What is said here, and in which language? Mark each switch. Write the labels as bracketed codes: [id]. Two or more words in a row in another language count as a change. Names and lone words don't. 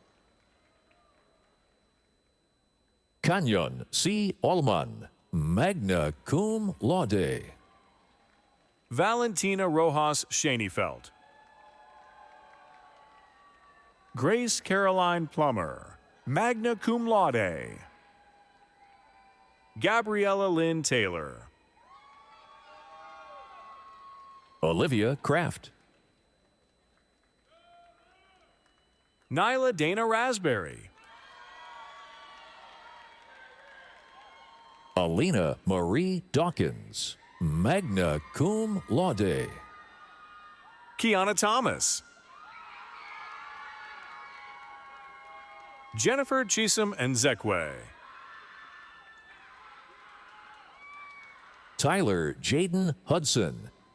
[en] Kanyon C. [la] Allman, magna cum laude. [en] Valentina Rojas Schoenefeld. Grace Caroline Plummer, [la] magna cum laude. [en] Gabriella Lynn Taylor. Olivia Kraft. Nyla Dana Raspberry. Alina Marie Dawkins, [la] magna cum laude. [en] Kiana Thomas. Jennifer Chisholm Nzekwe. Tyler Jaden Hudson.